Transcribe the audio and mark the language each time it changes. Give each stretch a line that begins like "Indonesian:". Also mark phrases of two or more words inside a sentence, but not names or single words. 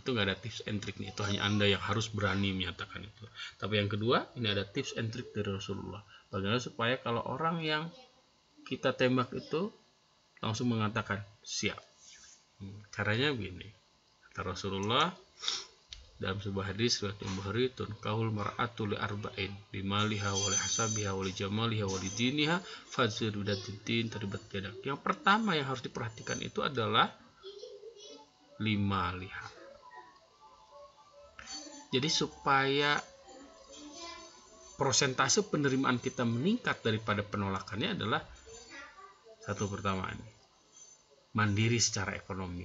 Indonesian: Itu nggak ada
English: tips and triknya.
Indonesian: Itu hanya Anda yang harus berani menyatakan itu. Tapi yang kedua, ini ada
English: tips and trik
Indonesian: dari Rasulullah. Bagaimana supaya kalau orang yang kita tembak itu langsung mengatakan siap. Caranya begini. Kata Rasulullah dalam sebuah hadis riwayat Bukhari,
Arabic: تنكح المرأة لأربع لمالها ولحسبها ولجمالها ولدينها فاظفر بذات الدين تربت يداك.
Indonesian: Yang pertama yang harus diperhatikan itu adalah limaliha. Jadi supaya persentase penerimaan kita meningkat daripada penolakannya adalah satu pertama ini, mandiri secara ekonomi.